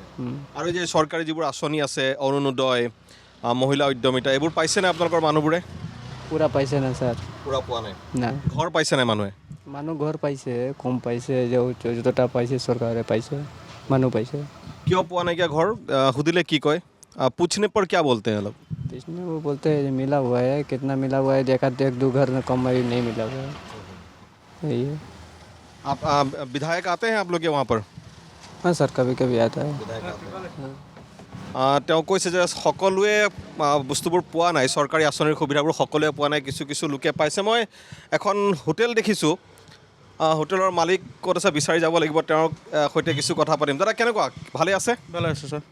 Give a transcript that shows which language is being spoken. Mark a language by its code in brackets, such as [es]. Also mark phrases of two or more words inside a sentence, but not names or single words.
[as] আৰু এই যে চৰকাৰী যিবোৰ আঁচনি আছে, অৰুণোদয়, মহিলা উদ্যমিতা, এইবোৰ পাইছেনে আপোনালোকৰ মানুহবোৰে? পুৰা পাইছে না ছাৰ? পুৰা পোৱা নাই। না, ঘৰ পাইছে নাই মানুহে? মানুহ ঘৰ পাইছে, কম পাইছে, যতটা পাইছে চৰকাৰে পাইছে, মানুহ পাইছে। কিয় পোৱা নাইকিয়া ঘৰ সুধিলে কি কয়? [hi] पूछने पर क्या बोलते हैं लोग? इसमें वो बोलते हैं मिला हुआ है, कितना मिला हुआ है, देखा एक दो घर में कम नहीं मिला हुआ है, यही है। आप विधायक आते हैं आप लोग के वहाँ पर? हाँ सर, कभी कभी आता है। [as] তেওঁ কৈছে যে সকলোৱে বস্তুবোৰ পোৱা নাই, চৰকাৰী আঁচনিৰ সুবিধাবোৰ সকলোৱে পোৱা নাই, কিছু কিছু লোকে পাইছে। মই এখন হোটেল দেখিছোঁ, হোটেলৰ মালিক ক'ত আছে বিচাৰি যাব লাগিব, তেওঁৰ সৈতে কিছু কথা পাতিম। দাদা কেনেকুৱা, ভালে আছে? ভালে আছে ছাৰ।